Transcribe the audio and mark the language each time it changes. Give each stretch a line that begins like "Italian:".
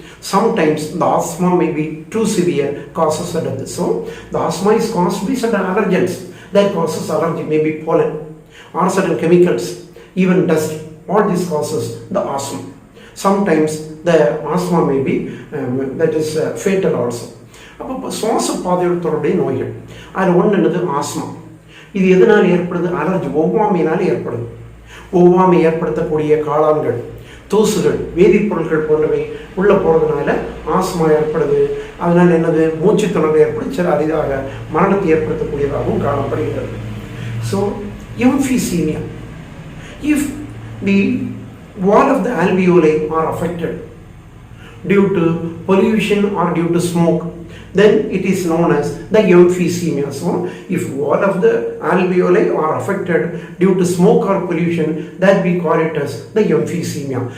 English: Sometimes the asthma may be too severe, causes certain this. So, the asthma is caused by certain allergens that causes allergy, maybe pollen or certain chemicals, even dust. All this causes the asthma. Sometimes the asthma may be that is fatal also.
Tamil: அப்போ சுவாச பாதையோட தொடர்புடைய நோய்கள் அதில் ஒன்று என்னது asthma. இது எதனால் ஏற்படுது, அலர்ஜி, ஒவ்வாமையினால் ஏற்படுது. ஒவ்வாமை ஏற்படுத்தக்கூடிய காளான்கள், தூசுகள், வேதிப்பொருட்கள் போன்றவை உள்ள போகிறதுனால ஆஸ்மா ஏற்படுது. அதனால என்னது, மூச்சு திணறல் ஏற்படுது, சில அரிதாக மரணத்தை ஏற்படுத்தக்கூடியதாகவும் காணப்படுகிறது.
English: So emphysema, if the wall of the alveoli are affected due to pollution or due to smoke, then it is known as the emphysema. So, if wall of the alveoli are affected due to smoke or pollution, that we call it as the emphysema.